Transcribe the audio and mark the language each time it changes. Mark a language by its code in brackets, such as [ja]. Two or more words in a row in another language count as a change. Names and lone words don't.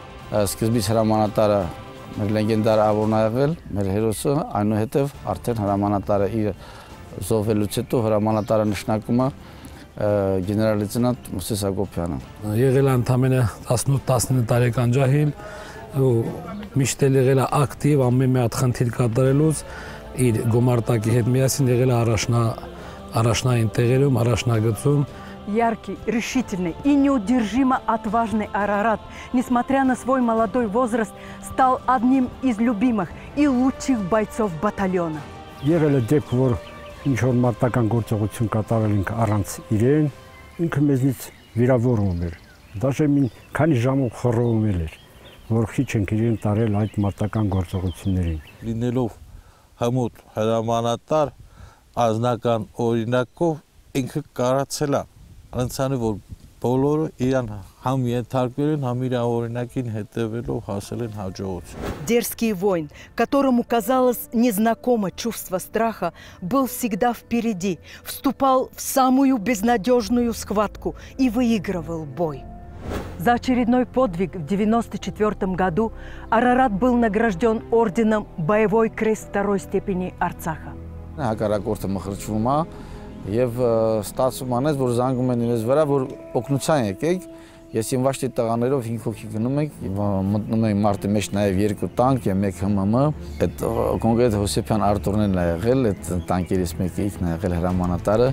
[hy] Սկզբից հրամանատարը մեր լեգենդար Ավորն ա եղել, մեր հերոսը, այնուհետև արդեն հրամանատարը իր զոհվելուց հետո հրամանատարը նշանակում է գեներալ-լեյտենանտ Մովսես Հակոբյանը։ Եղել է ընդամենը 18-19 տարեկան ջահիլ ու միշտ եղել է ակտիվ ամեն մի հատ խնդիր կատարելուց իր գումարտակի հետ միասին եղել է առաջնային տեղերում, առաջնագծում։ [ru] Яркий, решительный и неудержимо отважный Арарат, несмотря на свой молодой возраст, стал одним из любимых и лучших бойцов батальона. [hy] Եղել է դեպք, որ ինչ որ մարտական գործողություն կատարել ենք առանց իրեն, ինքը մեզնից վիրավորվում էր։ Դաշե մի քանի ժամով խռովում էր, որ քիչ ենք իրեն տարել այդ մարտական գործողություններին։ Լինելով հմուտ հրամանատար, ազնական օրինակով ինքը կարացել է անցանի, որ բոլորը իրան համ ենթարկվել են, համ իր օրինակին հետևելով հասել են հաջողություն։ [ru] Дерзкий воин, которому казалось незнакомо чувство страха, был всегда впереди, вступал в самую безнадежную схватку и выигрывал бой. За очередной подвиг в 1994 году Арарат был награжден орденом «Боевой крест второй степени Арцаха». [hy] Հակառակորդը մխրճվում է եւ ստացվում անես, որ զանգում են իրենց վրա, որ օգնության եկեք։ Ես իմ վաշտի տղաներով 5 հոգի գնում ենք, մտնում ենք մարտի մեջ նաեւ 2 տանկ եւ 1 ՀՄՄ։ Այդ կոնկրետ Հոսեփյան Արտուրներն է եղել, այդ տանկերից մեկը ինքն է եղել հրամանատարը։